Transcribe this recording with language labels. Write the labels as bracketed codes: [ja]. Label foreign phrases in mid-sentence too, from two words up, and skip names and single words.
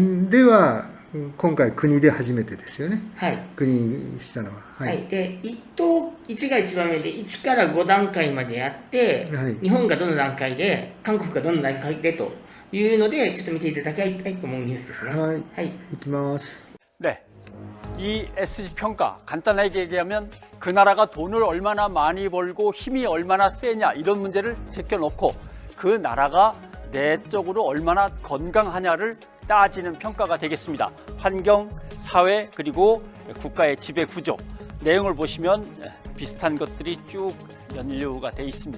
[ja] では、今回国で初めてですよね。はい。国にしたのは。はい。で、1が一番目で、1から5段階までやって、日本がどの段階で、韓国がどの段階でというので、ちょっと見ていただきたいと思うニュースですね。はい。はい。いきます。 [ko] 네. 이 SG 평가 간단하게 얘기하면 그 나라가 돈을 얼마나 많이 벌고 힘이 얼마나 세냐 이런 문제를 제껴놓고 그 나라가 내적으로 얼마나 건강하냐를 따지는 평가가 되겠습니다. 환경, 사회, 그리고 국가의 지배 구조 내용을 보시면 비슷한 것들이 쭉 연루가 돼 있습니다.